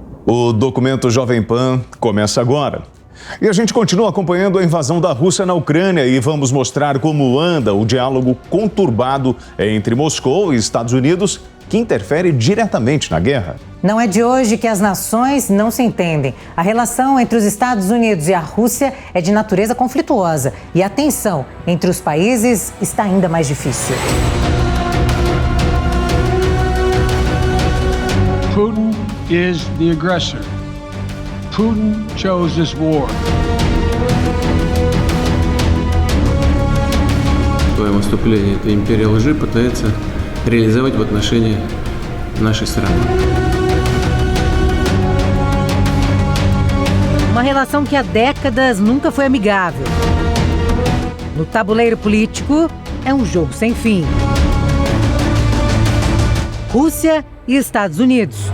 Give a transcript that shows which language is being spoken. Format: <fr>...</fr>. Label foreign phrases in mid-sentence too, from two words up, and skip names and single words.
<pt>O documento Jovem Pan começa agora. E a gente continua acompanhando a invasão da Rússia na Ucrânia e vamos mostrar como anda o diálogo conturbado entre Moscou e Estados Unidos, que interfere diretamente na guerra. Não é de hoje que as nações não se entendem. A relação entre os Estados Unidos e a Rússia é de natureza conflituosa e a tensão entre os países está ainda mais difícil.</pt> <en>Putin is the aggressor. Putin chose this war.</en> <ru>Свое наступление эта империя лжи пытается реализовать в отношении нашей страны.</ru> <pt>Uma relação que há décadas nunca foi amigável. No tabuleiro político, é um jogo sem fim. Rússia e Estados Unidos.</pt>